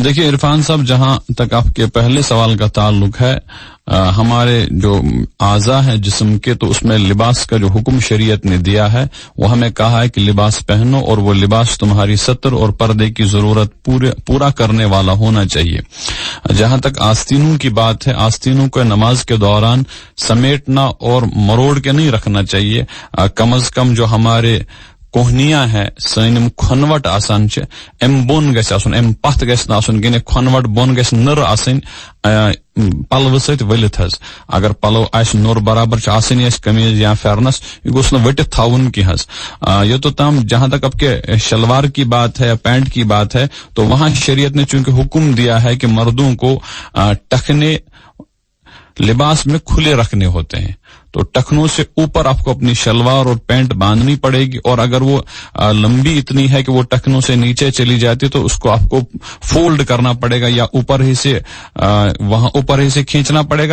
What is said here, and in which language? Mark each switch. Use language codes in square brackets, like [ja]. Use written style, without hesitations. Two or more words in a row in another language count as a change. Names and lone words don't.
[ur] دیکھیے عرفان صاحب, جہاں تک آپ کے پہلے سوال کا تعلق ہے, ہمارے جو اعضاء ہیں جسم کے تو اس میں لباس کا جو حکم شریعت نے دیا ہے وہ ہمیں کہا ہے کہ لباس پہنو اور وہ لباس تمہاری ستر اور پردے کی ضرورت پورا کرنے والا ہونا چاہیے. جہاں تک آستینوں کی بات ہے, آستینوں کو نماز کے دوران سمیٹنا اور مروڑ کے نہیں رکھنا چاہیے. کم از کم جو ہمارے کوہنیاں ہے [ks] سنم کھنوٹ آسان چھ ام بون گژھِ آسن, ام پتھ گژھِ نہ آسن کینٛہہ, کھنوٹ بون گژھِ نر آسن پلو سۭتۍ ؤلِتھ حظ. اگر پلو آسہِ نور برابر چھ آسن آسہِ قمیض یا پھیرنس, یہ گوٚژھ نہٕ ؤٹِتھ تھاوُن کینٛہہ حظ. [ur] یوٚتام جہاں تک آپ کے شلوار کی بات ہے یا پینٹ کی بات ہے تو وہاں شریعت نے چونکہ حکم دیا ہے کہ مردوں کو ٹخنے لباس میں کھلے رکھنے ہوتے ہیں, تو ٹخنوں سے اوپر آپ کو اپنی شلوار اور پینٹ باندھنی پڑے گی, اور اگر وہ لمبی اتنی ہے کہ وہ ٹخنوں سے نیچے چلی جاتی تو اس کو آپ کو فولڈ کرنا پڑے گا یا اوپر ہی سے وہاں اوپر ہی سے کھینچنا پڑے گا.